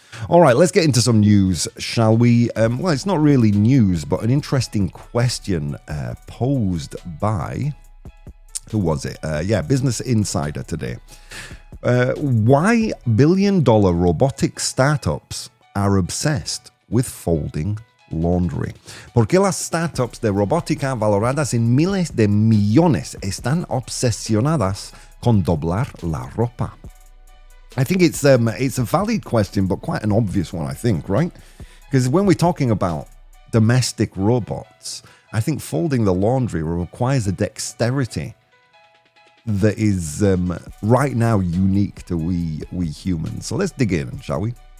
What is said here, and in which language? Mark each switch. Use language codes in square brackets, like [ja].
[en] All right, let's get into some news, shall we? Well, it's not really news, but an interesting question posed by, who was it? Business Insider today. Why billion-dollar robotics startups are obsessed with folding laundry. [es] ¿Por qué las startups de robótica valoradas en miles de millones están obsesionadas con doblar la ropa? [en] I think it's a valid question, but quite an obvious one, I think, right? Because when we're talking about domestic robots, I think folding the laundry requires a dexterity that is right now unique to we humans. So let's dig in, shall we?